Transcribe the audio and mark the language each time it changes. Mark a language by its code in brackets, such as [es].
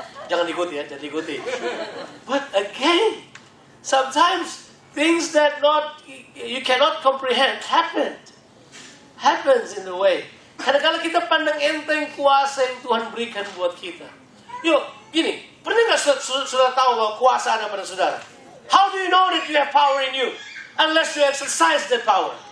[id] Jangan ikuti ya, jangan ikuti. [en] But again, sometimes things that you cannot comprehend happens in the way. [id] Kadang-kadang kita pandang enteng kuasa yang Tuhan berikan buat kita. Yuk, gini, pernah nggak saudara tahu bahwa kuasa ada pada saudara? [en] How do you know that you have power in you? Unless you exercise that power.